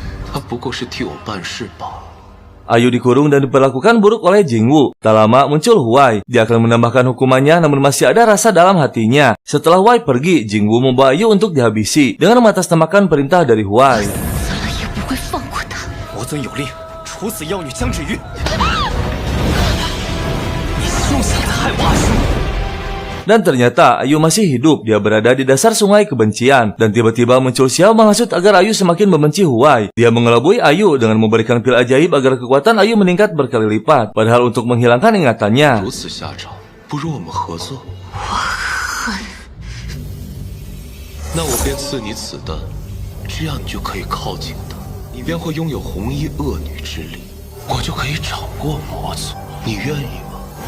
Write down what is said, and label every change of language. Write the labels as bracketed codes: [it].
[zh] 他不过是替我办事罢了。 [id] Ayu dikurung dan diperlakukan buruk oleh Jingwu. Tak lama muncul Huai. Dia akan menambahkan hukumannya namun masih ada rasa dalam hatinya. Setelah Huai pergi, Jingwu membawa Ayu untuk dihabisi dengan mengatasnamakan perintah dari Huai. [zh] 死了也不会放过他。魔尊有令，处死妖女江芷玉。你休想再害我阿兄！ [id] Dan ternyata Ayu masih hidup. Dia berada di dasar sungai kebencian. Dan tiba-tiba muncul Xiao menghasut agar Ayu semakin membenci Huai. Dia mengelabui Ayu dengan memberikan pil ajaib agar kekuatan Ayu meningkat berkali lipat. Padahal untuk menghilangkan ingatannya. [zh] 如此下场，不如我们合作。那我便赐你此丹，这样你就可以靠近她，你便会拥有红衣恶女之力，我就可以掌握魔族，你愿意吗？